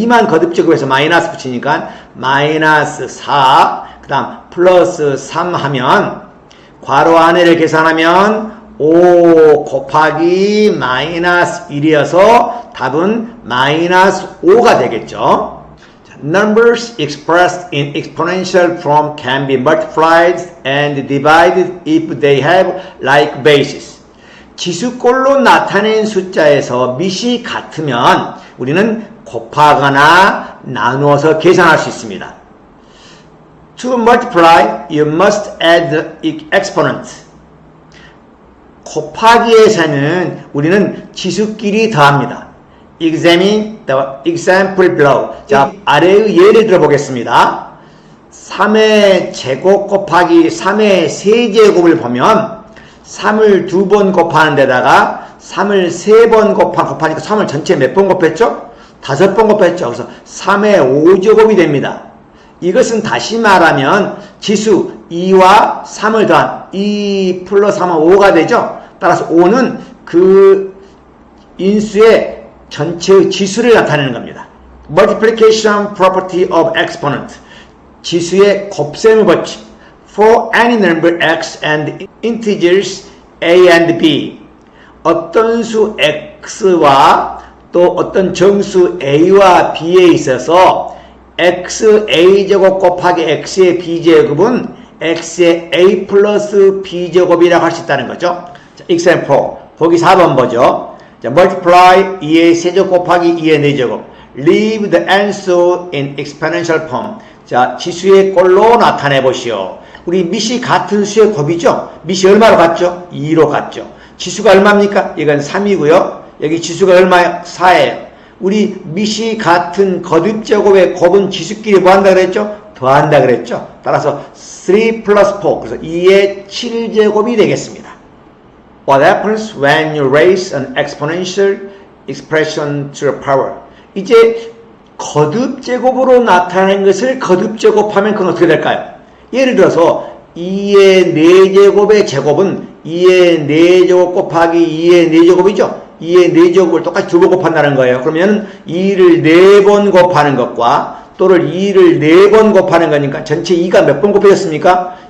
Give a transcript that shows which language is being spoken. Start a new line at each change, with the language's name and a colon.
Korean: 2만 거듭제곱해서 마이너스 붙이니까 마이너스 4, 그 다음 플러스 3 하면 괄호 안에를 계산하면 5 곱하기 마이너스 1이어서 답은 마이너스 5가 되겠죠.
English: Numbers expressed in exponential form can be multiplied and divided if they have like bases.
Korean: 지수꼴로 나타낸 숫자에서 밑이 같으면 우리는 곱하거나 나누어서 계산할 수 있습니다.
English: To multiply, you must add the exponent.
Korean: 곱하기에서는 우리는 지수끼리 더합니다.
English: Examine the example below.
Korean: 자, 아래의 예를 들어보겠습니다. 3의 제곱 곱하기 3의 세제곱을 보면 3을 2번 곱하는 데다가 3을 3번 곱하니까 3을 전체 몇 번 곱했죠? 5번 곱했죠. 그래서 3의 5제곱이 됩니다. 이것은 다시 말하면 지수 2와 3을 더한 2 플러스 3은 5가 되죠. 따라서 5는 그 인수의 전체의 지수를 나타내는 겁니다.
English: Multiplication property of exponent.
Korean: 지수의 곱셈의 법칙.
English: for any number x and integers a and b.
Korean: 어떤 수 x와 또 어떤 정수 a와 b에 있어서 xa제곱 곱하기 x의 b제곱은 x의 a 플러스 b제곱이라고 할 수 있다는 거죠. 자, example 보기 4번 보죠. 자, multiply 2의 세제곱 곱하기 2의 4제곱.
English: Leave the answer in exponential form.
Korean: 자, 지수의 꼴로 나타내 보시오. 우리 밑이 같은 수의 곱이죠. 밑이 얼마로 같죠? 2로 같죠. 지수가 얼마입니까? 이건 3이고요. 여기 지수가 얼마예요? 4예요. 우리 밑이 같은 거듭제곱의 곱은 지수끼리 뭐 한다 그랬죠? 더한다 그랬죠. 따라서 3 plus 4, 그래서 2의 7제곱이 되겠습니다.
English: What happens when you raise an exponential expression to the power?
Korean: 이제 거듭제곱으로 나타낸 것을 거듭제곱하면 그건 어떻게 될까요? 예를 들어서 2의 4제곱의 제곱은 2의 4제곱 곱하기 2의 4제곱이죠. 2의 4제곱을 똑같이 2번 곱한다는 거예요. 그러면 2를 4번 곱하는 것과 또를 2를 4번 곱하는 거니까 전체 2가 몇 번 곱해졌습니까?